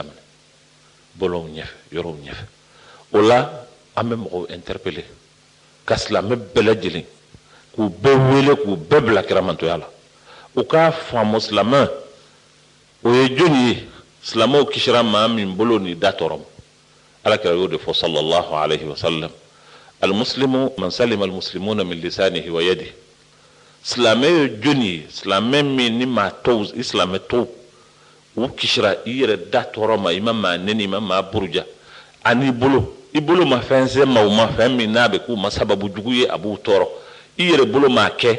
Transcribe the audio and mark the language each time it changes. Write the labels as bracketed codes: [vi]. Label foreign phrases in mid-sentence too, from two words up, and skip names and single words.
[bm] daminɛ bɔlɔw ɲɛfɛ yɔrɔw ɲɛfɛ o la an bɛ mɔgɔw interpeller ka silamɛ bɛɛ lajɛlen k'u bɛɛ wele k'u bɛɛ bila kiramantoya la u k'a faamu silamɛ o ye jɔnni ye silamɛw kisira maa min bolo ni da tɔɔrɔ ma alakira y'o de fɔ [ar] صلى الله عليه وسلم المسلم من سلم المسلمون من لسانه ويده [bm] silamɛ ye jɔnni ye silamɛ min ni maa tɔw i silamɛ tɔw u kisira i yɛrɛ da tɔɔrɔ ma i ma maa nɛni i ma maa buruja ani i bolo ma fɛn se maaw ma fɛn min n'a bɛ k'u ma sababu jugu ye a b'u tɔɔrɔ i yɛrɛ bolo maa kɛ